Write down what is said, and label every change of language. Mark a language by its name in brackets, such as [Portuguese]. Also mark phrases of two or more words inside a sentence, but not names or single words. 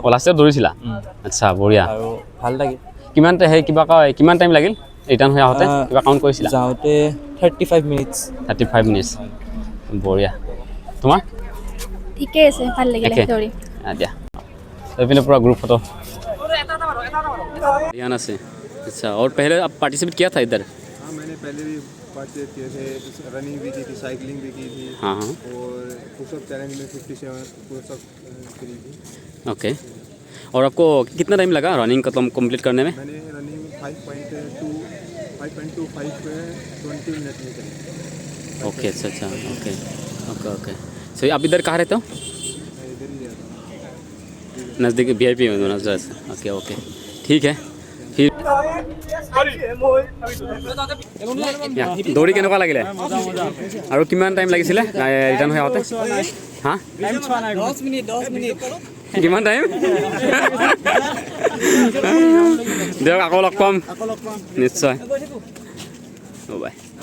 [English] last year [Assamese] দৌৰিছিলা আচ্ছা বঢ়িয়া আৰু ভাল লাগিল কিমান টাইম লাগিল ৰিটাৰ্ণ হৈ আহোঁতে কিবা কাউণ্ট কৰিছিলা যাওঁতে 35 মিনিটছ 35 মিনিটছ বঢ়িয়া তোমাৰ ঠিকে আছে ভাল লাগিলে একে? দৌৰি দিয়া এইপিনে [Hindi] पूरा [English] group photo [Hindi] ध्यान से अच्छा और पहले आप पार्टिसिपेट किया था इधर हाँ मैंने पहले भी पार्टिसिपेट किए थे रनिंग भी की थी साइकिलिंग भी की थी हाँ और [English] pushup challenge [Hindi] में 57 पुशअप करी थी ओके और आपको कितना टाइम लगा रनिंग का कंप्लीट करने में मैंने रनिंग 5.25 पे 20 मिनट में करी ओके अच्छा ओके ओके ओके सही आप इधर कहाँ रहते हो मैं इधर ही रहता हूँ नज़दीक VIP में नजर से ओके ओके ठीक है फिर [Assamese] দৌৰি কেনেকুৱা লাগিলে আৰু কিমান টাইম লাগিছিলে ৰিটাৰ্ণ হৈ আহোঁতে হা 10 মিনিট কিমান টাইম দিয়ক আকৌ লগ পাম নিশ্চয় বাই